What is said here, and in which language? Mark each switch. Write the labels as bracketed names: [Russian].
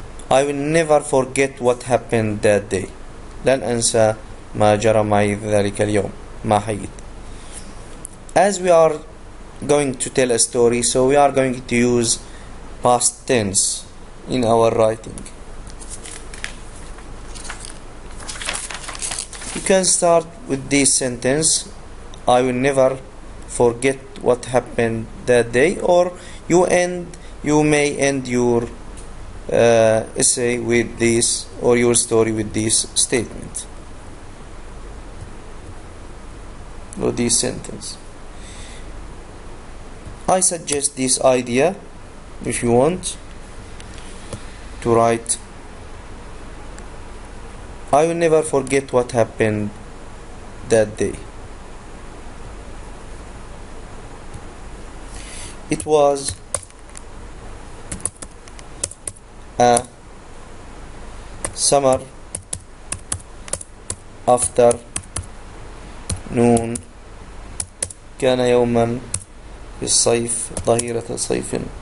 [English] I will never forget what happened that day. [Arabic] لن أنسى ما جرى معي ذلك اليوم ما حييت. [English] As we are going to tell a story, so we are going to use past tense in our writing. You can start with this sentence, I will never forget what happened that day, or you may end your essay with this, or your story with this statement or this sentence. I suggest this idea if you want to write I will never forget what happened that day. It was a summer afternoon. [Arabic] كان يوما في الصيف، ظهيرة صيف.